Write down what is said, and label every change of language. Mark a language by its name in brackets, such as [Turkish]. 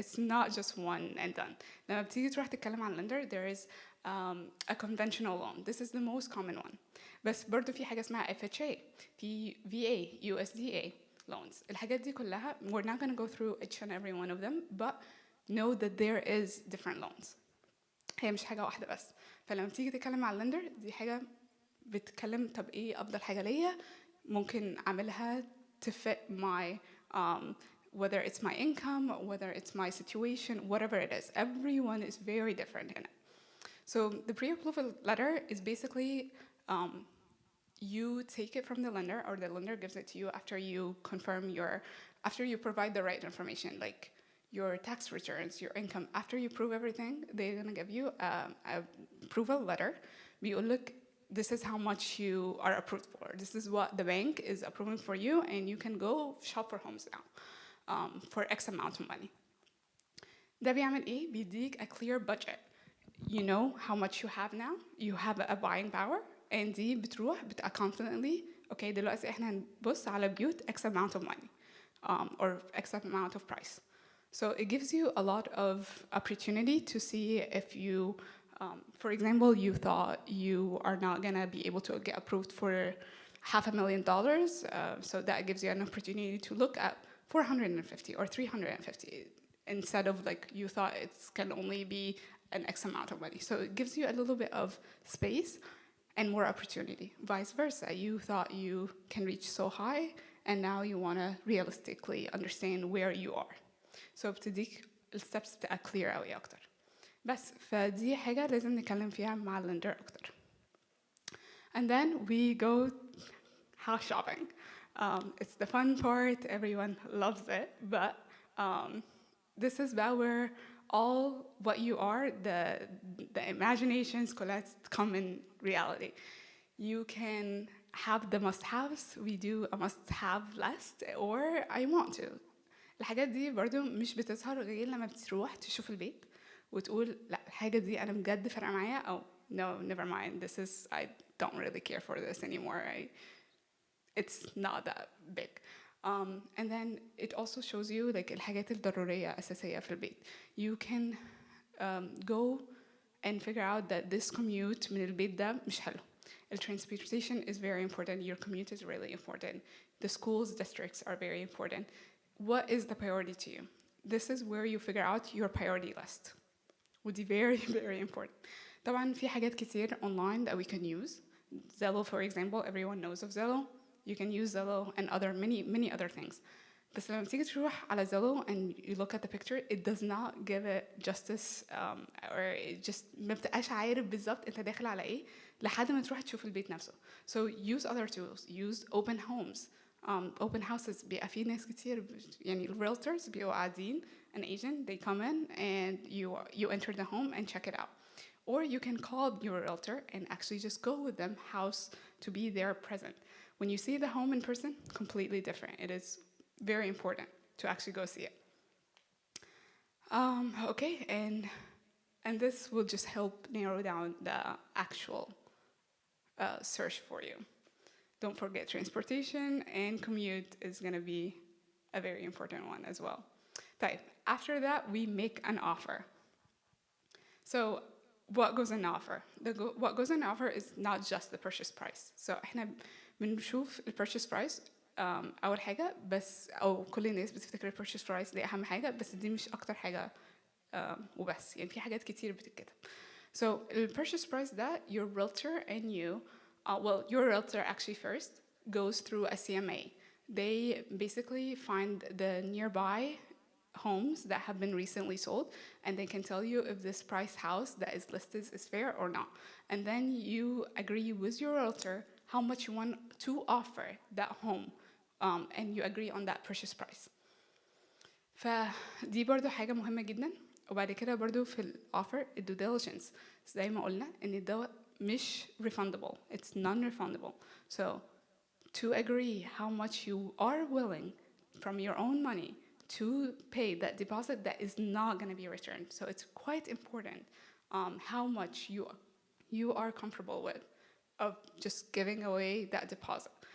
[English] It's not just one and done. [Arabic] لما بتيجي تروح تتكلم عن [English] lender, there is a conventional loan. This is the most common one. [Arabic] بس برضو في حاجة اسمها FHA, في VA, USDA loans. الحاجات دي كلها, [English] we're not going to go through each and every one of them, but know that there is different loans. [Arabic] هي مش حاجة واحدة بس. فلما تيجي تتكلم عن lender, دي حاجة بتتكلم طب إيه أفضل حاجة ليا ممكن أعملها [English] to fit my whether it's my income, whether it's my situation, whatever it is. Everyone is very different in it. So the pre-approval letter is basically you take it from the lender, or the lender gives it to you after you after you provide the right information, like your tax returns, your income. After you prove everything, they're gonna give you a approval letter. [Arabic] بيقولك [English] this is how much you are approved for. This is what the bank is approving for you, and you can go shop for homes now for X amount of money. [Arabic] ده بيعمل إيه؟ بيديك [English] a clear budget. You know how much you have now. You have a buying power, and [Arabic] دي بتروح [English] confidently. Okay, [Arabic] دلوقتي إحنا هنبص على بيوت [English] X amount of money or X amount of price. So it gives you a lot of opportunity to see if you for example, you thought you are not gonna be able to get approved for $500,000, so that gives you an opportunity to look at 450 or 350 instead of like you thought it can only be an X amount of money. So it gives you a little bit of space and more opportunity. Vice versa, you thought you can reach so high, and now you wanna realistically understand where you are. [Arabic] So بتديك الsteps بتبقى clear أوي أكتر. بس فدي حاجة لازم نتكلم فيها مع اللندر أكتر. [English] And then we go house shopping. It's the fun part, everyone loves it, but this is about where all what you are, the imaginations come in reality. You can have the must-haves, we do a must-have list, or I want to. [Arabic] الحاجات دي برضو مش بتظهر غير لما بتروح تشوف البيت وتقول لا الحاجة دي أنا بجد فرق معايا أو [English] no never mind, this is I don't really care for this anymore. It's not that big. And then it also shows you like [Arabic] الحاجات الضرورية أساسية في البيت. [English] You can go and figure out that this commute [Arabic] من البيت ده مش حلو. [English] The transportation is very important. Your commute is really important. The schools, districts are very important. What is the priority to you? This is where you figure out your priority list. ودي very very important. [Arabic] طبعا في حاجات كتير [English] online that we can use. Zillow, for example, everyone knows of Zillow. You can use Zillow and many other things. [Arabic] بس لما تيجي تروح على Zillow [English] and you look at the picture, it does not give it justice or it just [Arabic] ما بتبقاش عارف بالظبط انت داخل على ايه لحد ما تروح تشوف البيت نفسه. [English] So use other tools. Use open homes. Open houses [Arabic] بيبقى في ناس كتير يعني [English] realtors [Arabic] بيبقوا قاعدين, [English] an agent, they come in and you enter the home and check it out. Or you can call your realtor and actually just go with them house to be there present. When you see the home in person, completely different. It is very important to actually go see it. Okay, and this will just help narrow down the actual search for you. Don't forget transportation and commute is gonna be a very important one as well. طيب, after that, we make an offer. So what goes in offer? What goes in offer is not just the purchase price. [Arabic] So احنا بنشوف ال purchase price أول حاجة بس أو كل الناس بتفتكر ال purchase price دي أهم حاجة بس دي مش أكتر حاجة وبس يعني في حاجات كتير بتتكتب. [English] So the purchase price that your realtor and you, well, your realtor actually first goes through a CMA. They basically find the nearby homes that have been recently sold, and they can tell you if this price house that is listed is fair or not. And then you agree with your realtor how much you want to offer that home, and you agree on that purchase price. [Arabic] فدي برضو حاجة مهمة جدا. وبعد كده برضو في الأوفر الدو diligence زي ما قلنا إن الدواء مش refundable, [English] it's non-refundable. So to agree how much you are willing from your own money to pay that deposit that is not going to be returned. So it's quite important how much you are comfortable with of just giving away that deposit.